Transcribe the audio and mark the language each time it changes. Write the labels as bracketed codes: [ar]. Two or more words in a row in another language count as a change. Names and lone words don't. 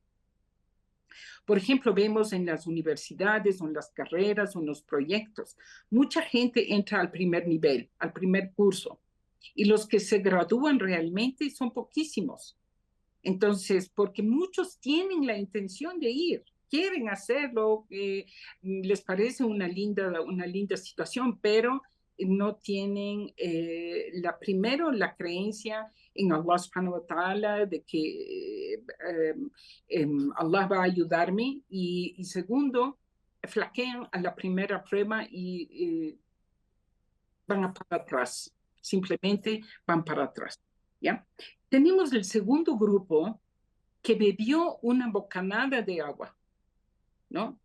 [es] Por ejemplo, vemos en las universidades o en las carreras o en los proyectos, mucha gente entra al primer nivel, al primer curso, y los que se gradúan realmente son poquísimos. Entonces, porque muchos tienen la intención de ir, quieren hacerlo, les parece una linda situación, pero no tienen primero la creencia en [ar] الله سبحانه وتعالى [es] de que Allah va a ayudarme y segundo, flaquean a la primera prueba y van para atrás, simplemente van para atrás, ¿ya? Tenemos el segundo grupo que bebió una bocanada de agua, ¿no?